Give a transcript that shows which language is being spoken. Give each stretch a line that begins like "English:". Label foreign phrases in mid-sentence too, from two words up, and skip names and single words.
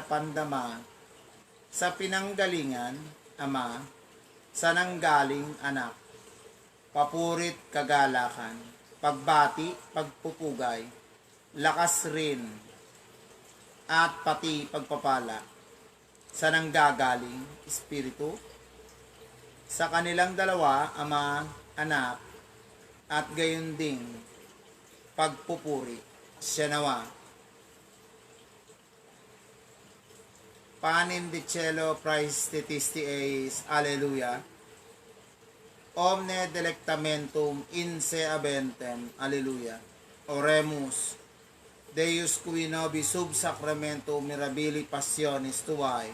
Filipino: pandama sa pinanggalingan, Ama, sa nanggaling Anak, papurit kagalakan, pagbati, pagpupugay, lakas rin, at pati pagpapala sa nanggagaling Espiritu, sa kanilang dalawa, Ama, Anak, at gayon ding pagpupuri, siya nawa.
Latin: Panem de cielo praestitisti eis, Alleluia. Omne delectamentum in se aventem, Alleluia. Oremus, Deus qui nobis sub sacramentum mirabili passionis tuae,